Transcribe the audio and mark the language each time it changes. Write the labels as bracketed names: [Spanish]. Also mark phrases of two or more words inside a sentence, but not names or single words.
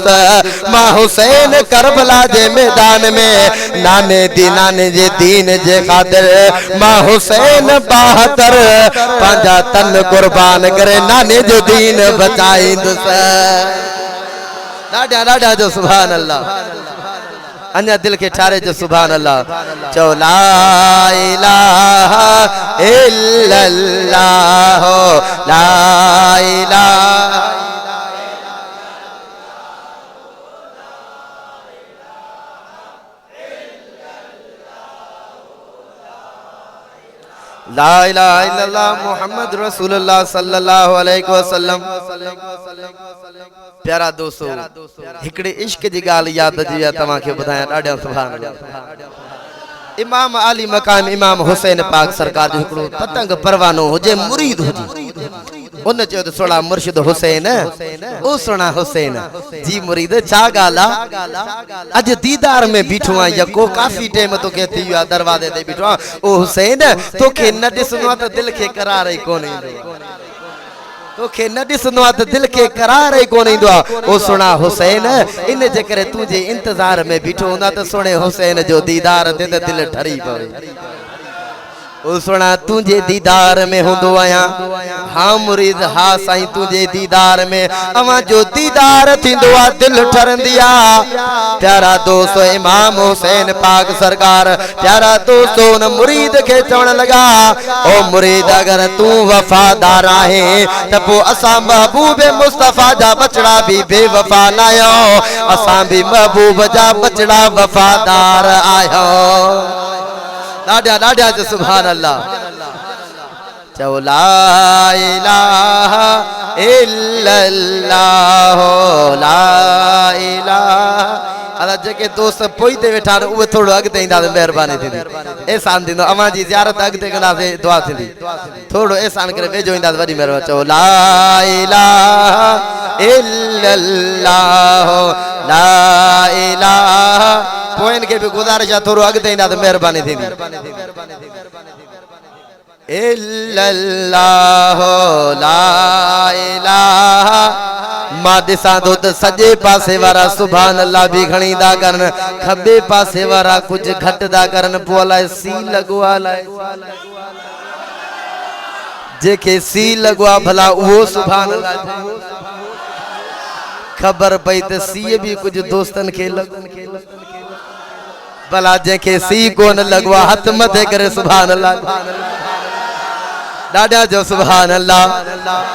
[Sindhi] मां हुसैन करबला जे मैदान में नाने जे दीन जे खातिर मां हुसैन 72 पंजा तन कुर्बान करे नाने जो दीन बचाईंदुस। डाडा डाडा जो [Arabic] سبحان الله [Sindhi] अन्या दिल के ठारे जो [Arabic] سبحان الله चो لا إله إلا الله لا إله لا إله إلا الله محمد رسول الله صلى الله عليه وسلم. [Sindhi] प्यारा दोस्तों हिकड़े इश्क जी गाल याद जी तमा के बताया डाडा [Arabic] سبحان الله. [Sindhi] इमाम आली मकाम इमाम हुसैन पाक सरकार जो हिकड़ो पतंग परवानो होजे मुरीद होजे उन चयो तो सोना मुर्शिद हुसैन ओ सोना हुसैन जी मुरीद छा गाला अज दीदार में बीठो आ यको काफी टाइम तो के थी दरवाजे ते बीठो ओ हुसैन तो के न दिसनो त दिल के करार ही कोनी तो के न दिसनो त दिल के करार ही कोनी दो ओ सोना हुसैन इन जे करे तुझे इंतजार में बीठो हुंदा त सोने हुसैन जो दीदार ते दिल ठरी पवे। ओ सोना तुझे दीदार में हुंदो आया हाँ मुरीद हाँ साईं तुझे दीदार में अवा जो दीदार थिंदो आ दिल ठरंदिया। प्यारा दोस्तों इमाम हुसैन पाक सरकार प्यारा दोस्तों न मुरीद के चवण लगा ओ मुरीद अगर तू वफादार आहे त पो असा महबूब मुस्तफा जा बचड़ा भी बेवफा न आयो असा भी महबूब जा बचड़ा वफादार आयो। डाडा डाडा जो [Arabic] سبحان الله चो لا إله إلا الله لا إله. [Sindhi] अला जेके दोस्त पोई ते वेठा उहे थोड़ो अगते इंदा मेहरबानी थींदी एहसान दिंदो अमा जी ज़ियारत अगते कंदा से दुआ थींदी थोड़ो एहसान करे वेझो इंदा वडी मेहरबानी चो [Arabic] لا إله إلا الله لا إله. [Sindhi] पोइन के भी गुजारिश है थोड़ो अगते इंदा मेहरबानी थींदी [Arabic] إلا الله لا إله. [Sindhi] मां दिसा तो त सजे पासे वारा [Arabic] سبحان الله [Sindhi] भी घणी दा करन खबे पासे वारा कुछ घट दा करन पो अलाए सी लगवा लाए जेके सी लगवा भला वो [Arabic] سبحان الله [Sindhi] खबर पई त सी भी कुछ दोस्तन के भला जेके सी कोन लगवा हथ मथे करे [Arabic] سبحان الله [Sindhi] डाडा जो [Arabic] سبحان الله.